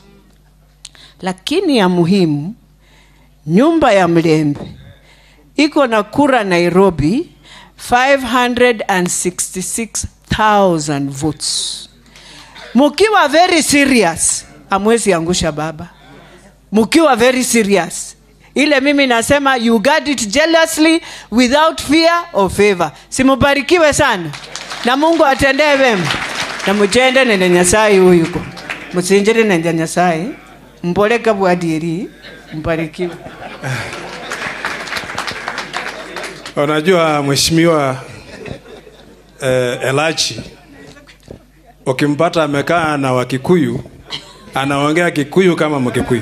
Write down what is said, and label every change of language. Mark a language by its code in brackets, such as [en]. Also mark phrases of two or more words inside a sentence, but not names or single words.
[sw] Lakini ya muhimu, nyumba ya Mrembe iko na kura Nairobi 566,000 votes. Mukiwa [en] very serious, [sw] amwezi angusha baba. [en] Mukiwa very serious. [sw] Ile mimi nasema [en] you guard it jealously without fear or favor. [sw] Simubarikiwe sana. Na Mungu atendee wema. [luy] Na mujende nende Nyasaye huyuko. Musinjire nende Nyasaye. Mboleka bwadiri. Mbarikiwe. [sw] Unajua mheshimiwa Elachi, ukimpata amekaa na Wakikuyu, anaongea Kikuyu kama Mkikuyu.